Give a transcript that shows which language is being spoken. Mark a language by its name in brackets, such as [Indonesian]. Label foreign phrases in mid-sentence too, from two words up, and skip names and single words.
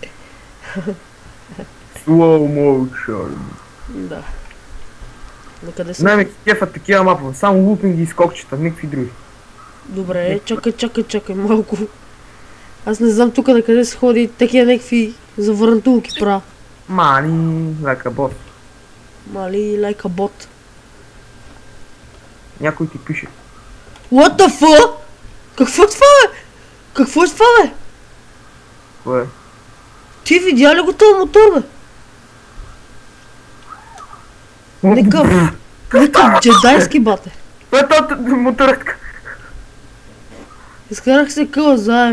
[English] Slow motion. [Bulgarian] Да. На къде са? Най-ме кефат такива мапове. Само лупинги и скокчета, никакви други. Добре, чакай малко. Аз не знам тук на къде се ходи такива някакви завърнатулки правя. Мали, [English] like a bot. Мали, like a bot. [Bulgarian] Някой ти пише. [English] What the fuck? [Bulgarian] Какво е това, бе? Какво е това, бе? Кое? Ти видя ли го този мотор, бе? Некъв джедайски бате. Това е този моторетка. Изкарах се къла заe.